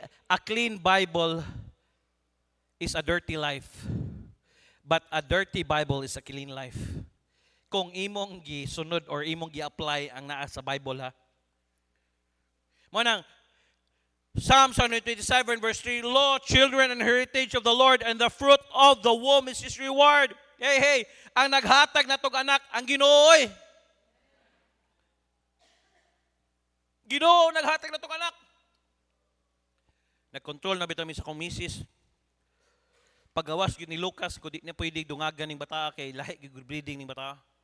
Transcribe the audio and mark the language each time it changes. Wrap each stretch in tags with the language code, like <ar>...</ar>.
<en>A clean Bible is a dirty life. But a dirty Bible is a clean life.</en> <ceb>Kung imong gisunod or imong gi-apply ang naa sa Bible ha. Mo nang</ceb> <en>Psalm 127 verse 3, Lo, children and heritage of the Lord, and the fruit of the womb is His reward.</en> <ceb>Hey, hey, ang naghatag na tong anak, ang Ginoo. Ginoo naghatag na tong anak. Nag-control na bitaw mi sa kong misis. Pagawas yun ni Lucas, kung di na pwede dungagan ng bata, kay lahi gig breeding ng bata.</ceb>